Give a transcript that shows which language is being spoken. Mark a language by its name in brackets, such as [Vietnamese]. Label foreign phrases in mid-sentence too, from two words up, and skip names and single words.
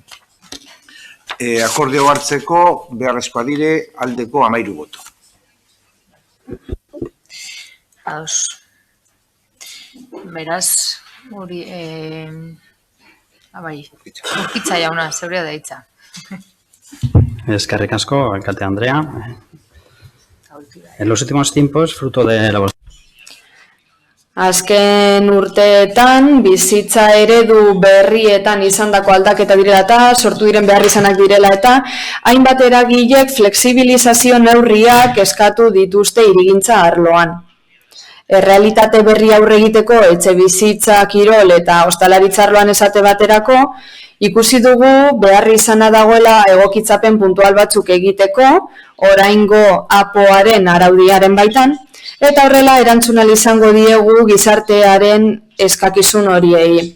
[Basque] Akordeo hartzeko beharrezkoa dire aldeko 13 boto. Ados. Beraz, hori, Urkitza jauna, zeurea da hitza. Eskerrik asko, alkate Andrea. [Spanish] En los últimos tiempos, fruto de la... [Basque] Azken urteetan, bizitza eredu berrietan izandako aldaketa direla eta sortu diren beharrizanak direla eta hainbat eragilek flexibilizazio neurriak eskatu dituzte hirigintza arloan. Errealitate berri aurre egiteko etxe bizitza, kirol eta ostalaritza arloan esate baterako, ikusi dugu beharrizana dagoela egokitzapen puntual batzuk egiteko, oraingo APOaren araudiaren baitan, eta horrela erantzun ahal izango diegu gizartearen eskakizun horiei.